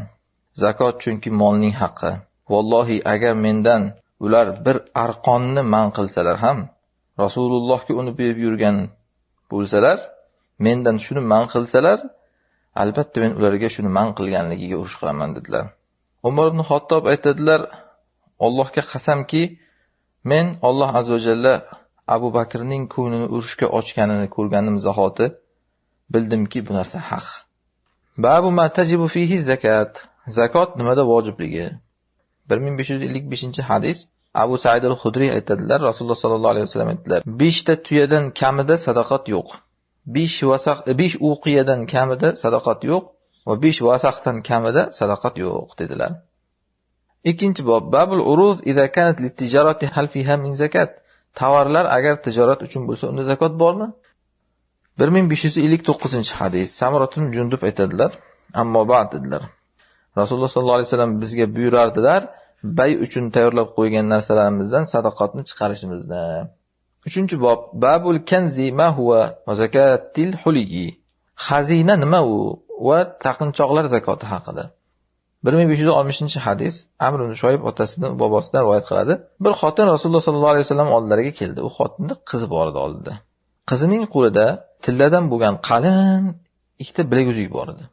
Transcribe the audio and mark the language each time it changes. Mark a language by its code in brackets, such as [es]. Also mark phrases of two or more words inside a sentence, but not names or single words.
[uz] Zakot chunki molning haqqi. Vallohi, agar mendan ular bir arqonni man qilsalar ham, Rasulullohga uni berib yurgan bo'lsalar, mendan shuni man qilsalar, albatta men ularga shuni man qilganligiga urush qilaman" dedilar. Umar ibn Xattob aytadilar: "Allohga qasamki, men Alloh [ar] عز وجل [uz] Abu Bakrning ko'nglini urushga ochganini ko'rganim zahoti bildimki, bu narsa haq." [ar] باب ما تجب فيه الزكاة. [uz] Zakot nimada vojibligi. 1555-hadis. Abu Sa'id al-Khudri aytadilar: Rasululloh [ar] صلى الله عليه وسلم [uz] aytdilar: "5 ta tuyadan kamida sadaqat yo'q. 5 uqiyadan kamida sadaqat yo'q va 5 vasaqdan kamida sadaqat yo'q" dedilar. Ikkinchi bob: [ar] باب العروض إذا كانت للتجارة هل فيها من زكاة. [uz] Tovarlar agar tijorat uchun bo'lsa, unda zakot bormi? 1559-hadis. Samratun Jundub aytadilar: [ar] "أما بعد" [uz] dedilar. Rasululloh [ar] صلى الله عليه وسلم [uz] bizga buyurardilar, bay uchun tayyorlab qo'ygan narsalarimizdan sadaqatni chiqarishimizni. Uchinchi bob: [ar] باب الكنز ما هو وزكاة الحلي. [uz] Xazina nima u va taqinchoqlar zakoti haqida. 1560-hadis. Amr ibn Shoyib otasidan, bobosidan rivoyat qiladi. Bir xotin Rasululloh [ar] صلى الله عليه وسلم [uz] oldilariga keldi. U xotinning qizi bor edi oldida. Qizining qo'lida tilladan bo'lgan qalin ikkita bilaguzuk bor edi.